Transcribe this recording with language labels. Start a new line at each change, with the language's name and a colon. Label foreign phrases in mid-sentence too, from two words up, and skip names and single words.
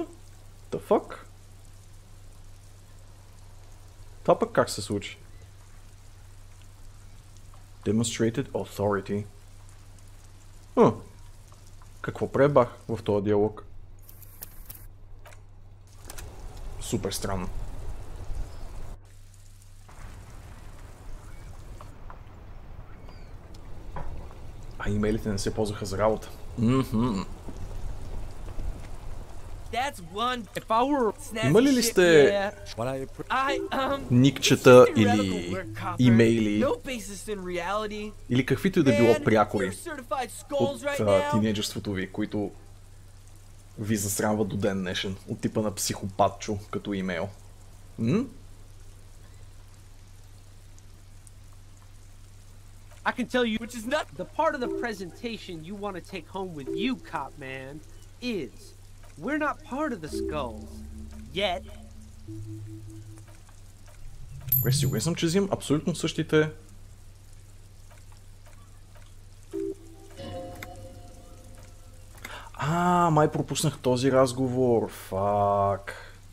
English: The fuck?
Bulgarian: Това пък как се случи?
English: Demonstrated authority.
Bulgarian: Какво пребах в този диалог? Супер странно. А имейлите не се ползваха за работа. Имали ли сте никчета или имейли или каквито и да било прякори от тинейджерството ви, които ви засрамват до ден днешен, от типа на психопатчо като имейл?
English: I can tell you, which is not the part of the presentation you want to take home with you, cop man, is We're not part of the skulls. Yet.
Bulgarian: Сигурен съм, че взимам абсолютно същите... Май пропуснах този разговор. Фак.